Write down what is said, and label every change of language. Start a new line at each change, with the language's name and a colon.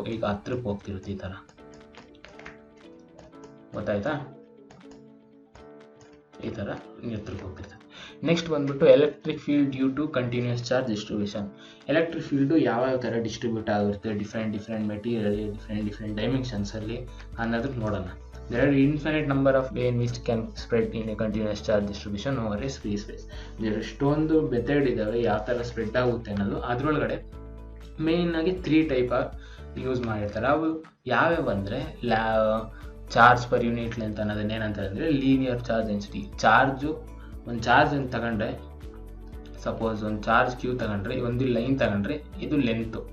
Kannada: ಈಗ ಹತ್ರಕ್ಕೆ ಹೋಗ್ತಿರುತ್ತೆ ಈ ಥರ, ಗೊತ್ತಾಯ್ತಾ? ಈ ಥರ ಹತ್ರಕ್ಕೆ ಹೋಗ್ತಿರ್ತದೆ.
English: Next ಬಂದ್ಬಿಟ್ಟು electric field due to continuous charge distribution.
Kannada: Electric field ಯಾವ ಥರ ಡಿಸ್ಟ್ರಿಬ್ಯೂಟ್ ಆಗಿರುತ್ತೆ ಡಿಫ್ರೆಂಟ್ ಮೆಟೀರಿಯಲ್ ಡಿಫ್ರೆಂಟ್ ಡೈಮೆನ್ಷನ್ಸಲ್ಲಿ ಅನ್ನೋದಕ್ಕೆ ನೋಡೋಣ.
English: There are infinite number of way in which can spread in a continuous charge distribution over a free space.
Kannada: ಎಷ್ಟೊಂದು method ಇದ್ದಾವೆ ಯಾವ ಥರ spread ಆಗುತ್ತೆ ಅನ್ನೋದು. ಅದರೊಳಗಡೆ ಮೇಯ್ನಾಗಿ 3 ಟೈಪ್ ಯೂಸ್ ಮಾಡಿರ್ತಾರೆ. ಅವು ಯಾವ್ಯಾವ ಅಂದರೆ ಚಾರ್ಜ್ ಪರ್ ಯೂನಿಟ್ ಲೆಂತ್ ಅನ್ನೋದನ್ನ ಏನಂತ ಹೇಳಿದ್ರೆ ಲೀನಿಯರ್ ಚಾರ್ಜ್ ಡೆನ್ಸಿಟಿ. ಒಂದು ಚಾರ್ಜ್ ಅಂತ ತಗೊಂಡ್ರೆ, ಸಪೋಸ್ ಒಂದು ಚಾರ್ಜ್ ಕ್ಯೂ ತಗೊಂಡ್ರೆ, ಒಂದು ಲೈನ್ ತಗೊಂಡ್ರೆ ಇದು ಲೆಂತು.